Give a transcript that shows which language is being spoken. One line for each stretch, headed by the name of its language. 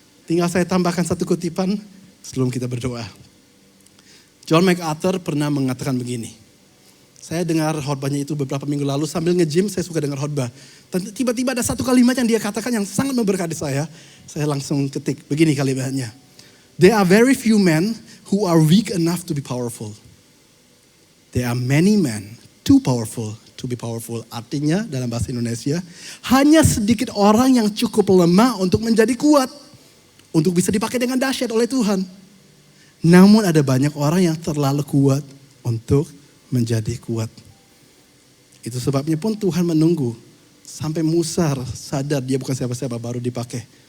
Indonesian: Tinggal saya tambahkan satu kutipan sebelum kita berdoa. John MacArthur pernah mengatakan begini. Saya dengar khotbahnya itu beberapa minggu lalu sambil nge-gym, saya suka dengar khotbah. Dan tiba-tiba ada satu kalimat yang dia katakan yang sangat memberkati saya. Saya langsung ketik, begini kalimatnya.
English: There are very few men who are weak enough to be powerful. There are many men too powerful to be powerful.
Indonesian: Artinya dalam bahasa Indonesia, hanya sedikit orang yang cukup lemah untuk menjadi kuat. Untuk bisa dipakai dengan dahsyat oleh Tuhan. Namun ada banyak orang yang terlalu kuat untuk menjadi kuat. Itu sebabnya pun Tuhan menunggu sampai Musa sadar dia bukan siapa-siapa baru dipakai.